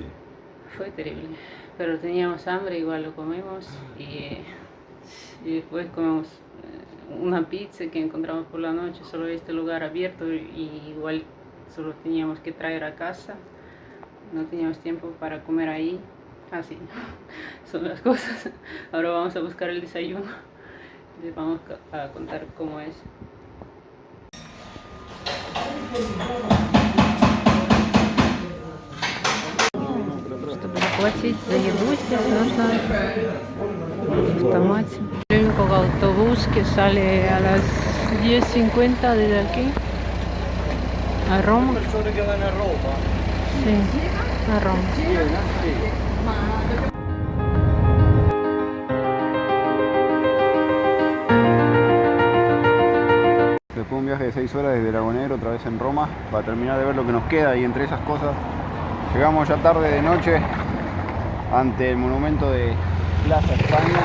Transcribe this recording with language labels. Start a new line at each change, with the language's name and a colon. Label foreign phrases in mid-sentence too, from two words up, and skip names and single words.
Spanish: Fue terrible, pero teníamos hambre, igual lo comemos y después comemos una pizza que encontramos por la noche, solo este lugar abierto, y igual solo teníamos que traer a casa, no teníamos tiempo para comer ahí, así son las cosas. Ahora vamos a buscar el desayuno, les vamos a contar cómo es.
Russian: Чтобы заплатить за еду, здесь нужно в автомате.
Spanish: Con autobús que sale a las 10:50 desde aquí a Roma. Sí, a Roma. Después de un viaje de 6 horas desde Lago Negro, otra vez en Roma, para terminar de ver lo que nos queda, y entre esas cosas llegamos ya tarde de noche ante el monumento de Plaza España.